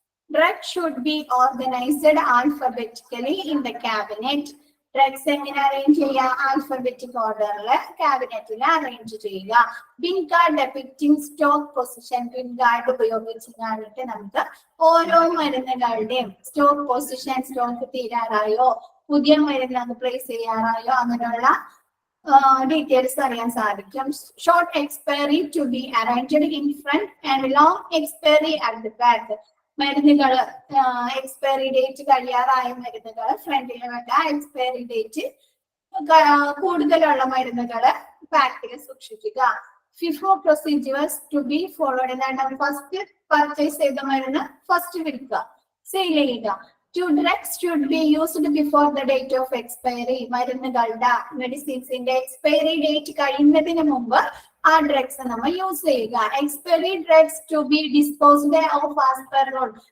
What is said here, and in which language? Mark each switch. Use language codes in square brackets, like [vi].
[en] Drugs should be organized alphabetically in the cabinet. [ml] Drugs എങ്ങനെ arrange ചെയ്യുക? Alphabetic ഓർഡറില് ക്യാബിനറ്റിൽ arrange ചെയ്യുക. [en] Pin card depicting stock position. [ml] പിൻ card ഉപയോഗിച്ച് കാണിട്ട് നമുക്ക് ഓരോ മരുന്നുകളുടെയും സ്റ്റോക്ക് പൊസിഷൻ, സ്റ്റോക്ക് തീരാറായോ, പുതിയ മരുന്ന് അത് പ്ലേസ് ചെയ്യാറായോ, അങ്ങനെയുള്ള ഡീറ്റെയിൽസ് അറിയാൻ സാധിക്കും. [en] Short expiry to be arranged in front and long expiry at the back. [ml] മരുന്നുകള് എക്സ്പയറി ഡേറ്റ് കഴിയാറായ മരുന്നുകൾ ഫ്രണ്ടിൽ വെക്കുക, എക്സ്പയറി ഡേറ്റ് കൂടുതലുള്ള മരുന്നുകള് ബാക്കിൽ സൂക്ഷിക്കുക. [en] FIFO procedures to be followed. [ml] എന്താണ്? ഫസ്റ്റ് പർച്ചേസ് ചെയ്ത മരുന്ന് ഫസ്റ്റ് വിൽക്കുക, സെയിൽ ചെയ്യുക. [en] Two drugs should be used before the date of expiry. [ml] മരുന്നുകളുടെ മെഡിസിൻസിന്റെ എക്സ്പയറി ഡേറ്റ് കഴിയുന്നതിന് മുമ്പ് ആ ഡ്രഗ്സ് നമ്മൾ യൂസ് ചെയ്യുക. [en] Expiry drugs to be disposed of as per rule.